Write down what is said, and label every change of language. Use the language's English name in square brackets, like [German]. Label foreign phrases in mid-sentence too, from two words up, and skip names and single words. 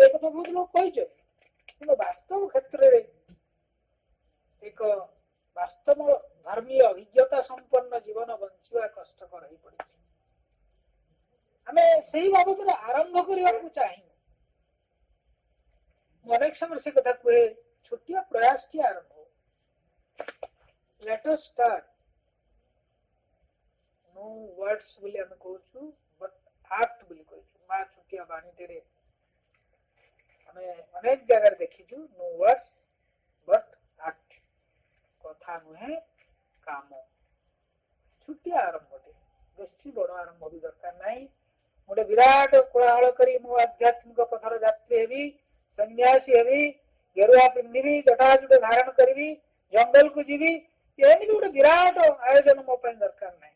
[Odia] ଏ କଥା ବହୁତ ଲୋକ କହିଛନ୍ତି, କିନ୍ତୁ ବାସ୍ତବ କ୍ଷେତ୍ରରେ ଏକ ବାସ୍ତବ ଧର୍ମୀୟ ଅଭିଜ୍ଞତା ସମ୍ପନ୍ନ ଜୀବନ ବଞ୍ଚିବା କଷ୍ଟକର ହେଇ ପଡିଛି। ଆମେ ସେଇ ବାବଦରେ ଆରମ୍ଭ କରିବାକୁ ଚାହିଁବୁ। ମୁଁ ଅନେକ ସମୟରେ ସେ କଥା କୁହେ, ଛୋଟିଆ ପ୍ରୟାସଟି ଆରମ୍ଭ, [English] let us start, no words [Odia] ବୋଲି ଆମେ କହୁଛୁ, [English] but act [Odia] ବୋଲି କହିଛୁ। ମା ଛୋଟିଆ ବାଣୀଟିରେ ଆମେ ଅନେକ ଜାଗାରେ ଦେଖିଛୁ, [English] no words but act, [Odia] କଥା ନୁହେଁ କାମ। ଛୋଟିଆ ଆରମ୍ଭଟେ, ବେଶୀ ବଡ ଆରମ୍ଭ ବି ଦରକାର ନାହିଁ। ଗୋଟେ ବିରାଟ କୋଳାହଳ କରି ମୁଁ ଆଧ୍ୟାତ୍ମିକ ପଥର ଯାତ୍ରୀ ହେବି, ସନ୍ନ୍ୟାସୀ ହେବି, ଗେରୁଆ ପିନ୍ଧିବି, ଜଟାଜୁଟ ଧାରଣ କରିବି, ଜଙ୍ଗଲକୁ ଯିବି, ଏମିତି ଗୋଟେ ବିରାଟ ଆୟୋଜନ ମୋ ପାଇଁ ଦରକାର ନାହିଁ।